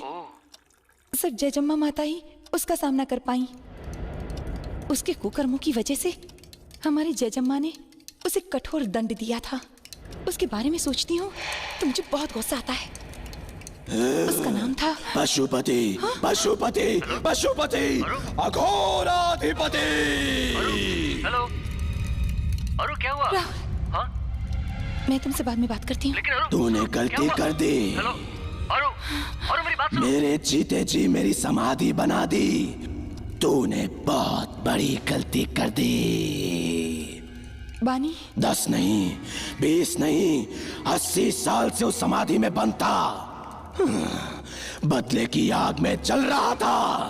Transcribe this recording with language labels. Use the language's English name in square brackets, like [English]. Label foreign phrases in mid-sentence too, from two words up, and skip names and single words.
[Hindi] सिर्फ जयजम्मा माता ही उसका सामना कर पाई। उसके कुकर्मों की वजह से हमारी जयजम्मा ने उसे कठोर दंड दिया था। उसके बारे में सोचती हूँ तो मुझे बहुत गुस्सा आता है। उसका नाम था पशुपति। हाँ? पशुपति, पशुपति, अघोराधिपति। हेलो, अरु क्या हुआ? हाँ? मैं तुमसे बाद में बात करती हूँ। तूने गलती कर दी। हेलो, अरु, अरु मेरी बात सुनो। मेरे जीते जी मेरी समाधि बना दी। तूने बहुत बड़ी गलती कर दी। बानी 10 नहीं, 20 नहीं, 80 साल से उस समाधि में बंद था। बदले की आग में जल रहा था।